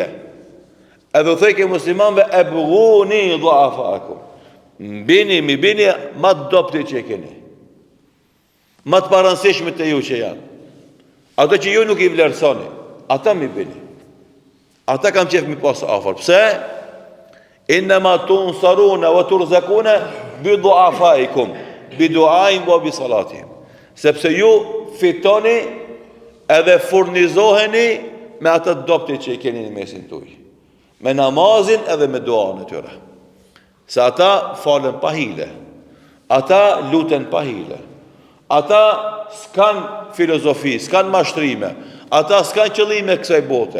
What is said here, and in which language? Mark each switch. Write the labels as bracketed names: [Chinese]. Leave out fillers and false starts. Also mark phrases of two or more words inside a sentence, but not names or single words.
[Albanian] Edhe u thejke muslimanve, [Arabic] ابغوني ضعفاءكم. [Albanian] Mi bini më të dobtit që e keni. Më të parëndësishmit të ju që janë. Ato që ju nuk i vlerësoni, ata mi bini. Ata kam qef mi pasë afër. Pse? [Arabic] إنما تنصرون و ترزقون بضعفائكم، بدعاء و بصلاتهم. [Albanian] Sepse ju fitoni edhe furnizoheni me atë dobtit që i keni në mesin tuaj. Me namazin edhe me duan e tyre. Se ata falen pa hile, ata luten pa hile, ata s'kan filozofi, s'kan mashtrime, ata s'kan qëllime kësaj bote.